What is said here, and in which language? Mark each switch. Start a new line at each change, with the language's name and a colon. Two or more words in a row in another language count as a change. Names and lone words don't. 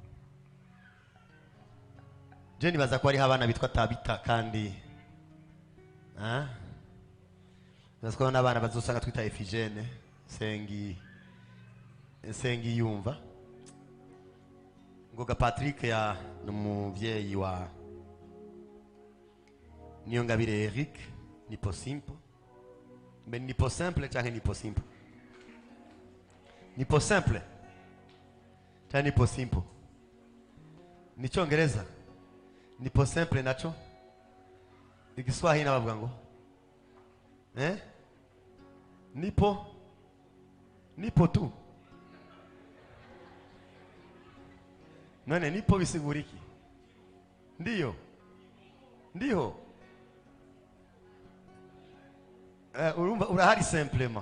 Rundi: Je nibaza ko hariho abana bitwa Tabita kandi nibaza ko n'abana bazosanga twita Efigene Sengi yumva. Ngoga Patrick ya n'umuvyeyi wa Niyongabire Eric.
Swahili: Nipo simple. Mais nipo simple cyangwa nipo simple? Nipo simple cyangwa nipo simple?
Rundi: Ni Cyongereza.
Swahili: Nipo simple nacho?
Rundi: Igiswahili nabavuga ngo
Swahili: Nipo tu.
Rundi: None nipo bisigura iki? Ndiyo. Urahari simplement.